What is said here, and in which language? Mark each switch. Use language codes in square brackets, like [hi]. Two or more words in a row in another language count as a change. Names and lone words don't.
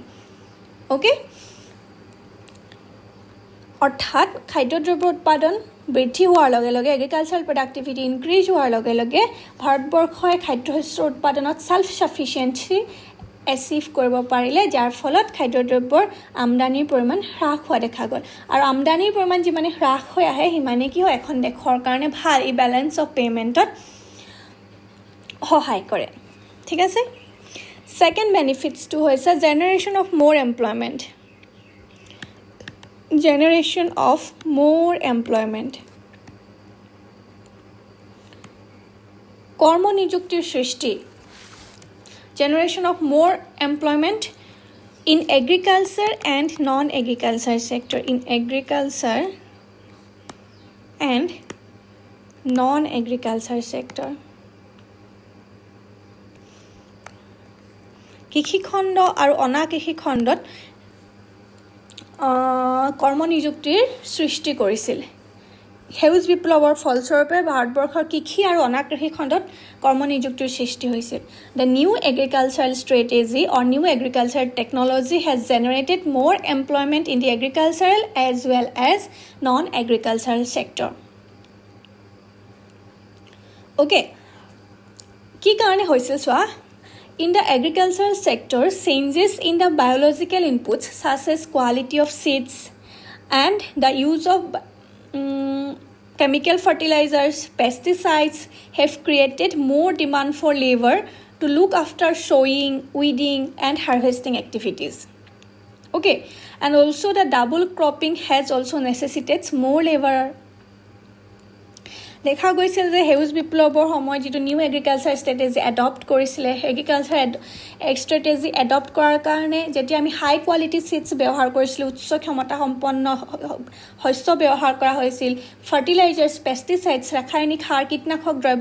[as] অ'কে, অৰ্থাৎ খাদ্যদ্ৰব্যৰ উৎপাদন বৃদ্ধি হোৱাৰ লগে লগে, [en] agricultural productivity increase [as] হোৱাৰ লগে লগে ভাৰতবৰ্ষই খাদ্য শস্যৰ উৎপাদনত [en] self sufficiency achieve [as] কৰিব পাৰিলে, যাৰ ফলত খাদ্যদ্ৰব্যৰ আমদানিৰ পৰিমাণ হ্ৰাস হোৱা দেখা গ'ল। আৰু আমদানিৰ পৰিমাণ যিমানে হ্ৰাস হৈ আহে সিমানে কি হয়, এখন দেশৰ কাৰণে ভাল, এই [en] balance of paymentত [as] সহায় কৰে, ঠিক আছে। [en] second benefitsটো হৈছে generation of more employment. generation of more employment. [as] কৰ্ম নিযুক্তিৰ সৃষ্টি generation of more employment in agriculture and non-agriculture sector in agriculture and non-agriculture sector কৃষি খণ্ড আৰু অনাকৃষি খণ্ডত কৰ্ম নিযুক্তিৰ সৃষ্টি কৰিছিল সেউজ বিপ্লৱৰ ফলস্বৰূপে ভাৰতবৰ্ষৰ কৃষি আৰু অনাকৃষি খণ্ডত কৰ্ম নিযুক্তিৰ সৃষ্টি হৈছিল [en] the new agricultural strategy or new agricultural technology has generated more employment in the agricultural as well as non-agricultural sector okay [as] কি কাৰণে হৈছিল চোৱা [en] In the agricultural sector, changes in the biological inputs such as quality of seeds and the use of chemical fertilizers, pesticides have created more demand for labor to look after sowing, weeding and harvesting activities. Okay, and also the double cropping has also necessitates more labor. [as] দেখা গৈছিল যে হেউজ বিপ্লৱৰ সময়ত যেটো [en] new agriculture strategy adopt [as] কৰিছিলে [en] agriculture strategy adopt [as] কৰাৰ কাৰণে যেতিয়া আমি [en] high quality [as] সিডছ ব্যৱহাৰ কৰিছিল উচ্চ ক্ষমতা সম্পন্ন শস্য ব্যৱহাৰ কৰা হৈছিল [en] fertilizers pesticides [as] ৰাসায়নিক সাৰ কীটনাশক দ্ৰব্য